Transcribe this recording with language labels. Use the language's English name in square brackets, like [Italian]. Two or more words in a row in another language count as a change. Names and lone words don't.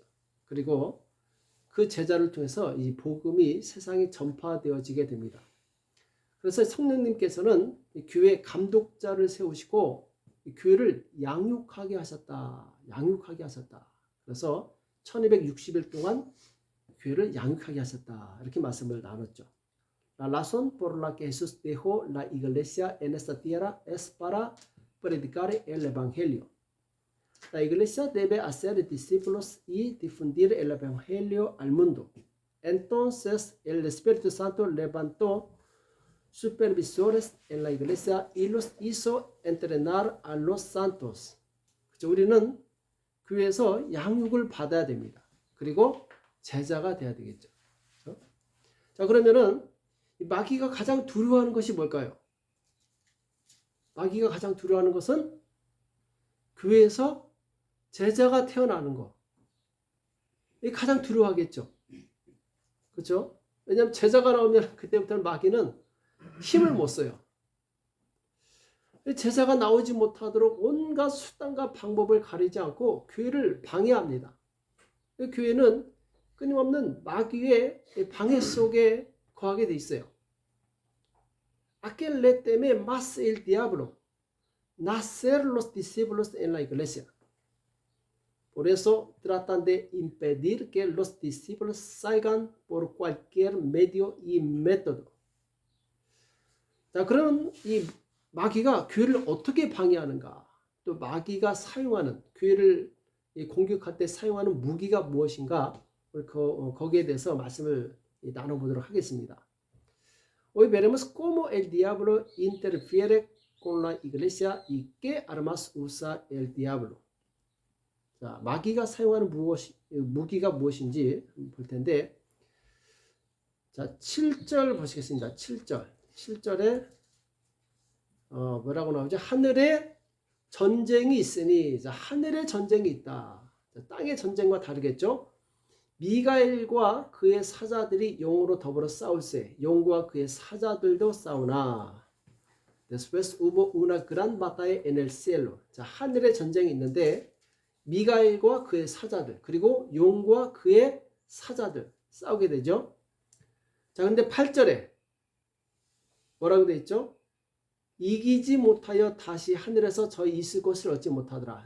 [Korean] 그리고 그 제자를 통해서 이 복음이 세상에 전파되어지게 됩니다. 그래서 성령님께서는 이 교회 감독자를 세우시고 이 교회를 양육하게 하셨다. 그래서 1260일 동안 교회를 양육하게 하셨다. 이렇게 말씀을 나눴죠. [Spanish] La razón por la que Jesús dejó la iglesia en esta tierra es para predicar el evangelio. La iglesia debe hacer discípulos y difundir el evangelio al mundo. Entonces el Espíritu Santo levantó supervisores en la iglesia y los hizo entrenar a los santos. [Korean] 그렇죠? 우리는 교회에서 양육을 받아야 됩니다. 그리고 제자가 돼야 되겠죠. 그렇죠? 자, 그러면은 마귀가 가장 두려워하는 것이 뭘까요? 마귀가 가장 두려워하는 것은 교회에서 제자가 태어나는 거. 이게 가장 두려워하겠죠. 그렇죠? 왜냐하면 제자가 나오면 그때부터는 마귀는 힘을 못 써요. 제자가 나오지 못하도록 온갖 수단과 방법을 가리지 않고 교회를 방해합니다. 교회는 끊임없는 마귀의 방해 속에 거하게 돼 있어요. [Spanish] Aquel le teme más el diablo nacer los discípulos en la iglesia. Por eso tratan de impedir que los discípulos salgan por cualquier medio y método. [Korean] 자, 그럼 이 마귀가 교회를 어떻게 방해하는가? 또 마귀가 사용하는 교회를 공격할 때 사용하는 무기가 무엇인가? 거기에 대해서 말씀을 나눠보도록 하겠습니다. [Spanish] Hoy veremos cómo el diablo interfiere con la iglesia y qué armas usa el diablo. [Korean] 자, 마귀가 사용하는 무기가 무엇인지 볼 텐데, 자, 7절 보시겠습니다. 7절에 뭐라고 나오죠? 하늘에 전쟁이 있으니, 자, 하늘에 전쟁이 있다. 자, 땅의 전쟁과 다르겠죠? 미가엘과 그의 사자들이 용으로 더불어 싸울세, 용과 그의 사자들도 싸우나. [Spanish] Después hubo una gran batalla en el cielo. [Korean] 자, 하늘에 전쟁이 있는데 미가엘과 그의 사자들, 그리고 용과 그의 사자들 싸우게 되죠. 자, 근데 8절에 뭐라고 되어 있죠? 이기지 못하여 다시 하늘에서 저희 있을 곳을 얻지 못하더라.